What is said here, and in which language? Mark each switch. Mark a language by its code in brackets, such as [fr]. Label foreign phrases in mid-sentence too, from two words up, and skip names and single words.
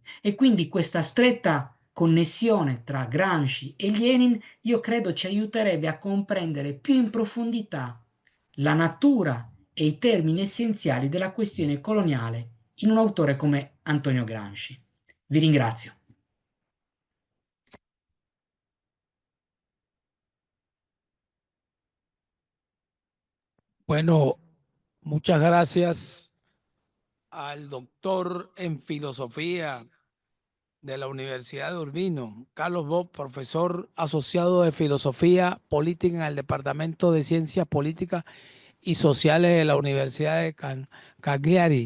[it] E quindi questa stretta connessione tra Gramsci e Lenin, io credo, ci aiuterebbe a comprendere più in profondità la natura e i termini essenziali della questione coloniale in un autore come Antonio Gramsci. Vi ringrazio. [es] Bueno, muchas gracias al doctor en filosofía de la Universidad de Urbino, Carlos Bob, profesor asociado de filosofía política en el Departamento de Ciencias Políticas y Sociales de la Universidad de Cagliari.